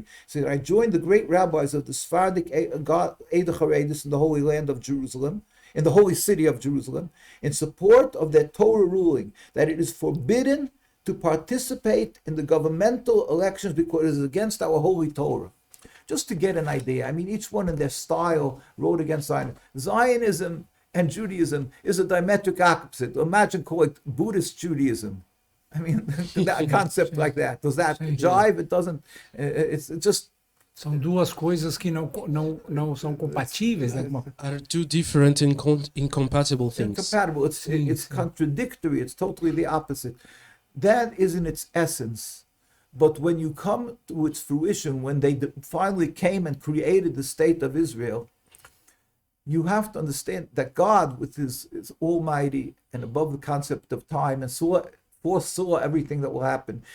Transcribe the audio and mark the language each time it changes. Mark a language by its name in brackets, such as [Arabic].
[English] He said, "I join the great rabbis of the Sephardic Eda Charedis in the Holy Land of Jerusalem, in the holy city of Jerusalem, in support of their Torah ruling that it is forbidden to participate in the governmental elections because it is against our holy Torah." Just to get an idea, I mean, each one in their style wrote against Zionism. Zionism and Judaism is a diametric opposite. Imagine calling it Buddhist Judaism. I mean, that concept like that. Does that jive? It doesn't. It's just. [Portuguese] São duas coisas que não são compatíveis, né? [English] Are two different incompatible things. Incompatible. It's contradictory. It's totally the opposite. That is in its essence. But when you come to its fruition, when they finally came and created the state of Israel, you have to understand that God, with his almighty and above the concept of time, and foresaw everything that will happen.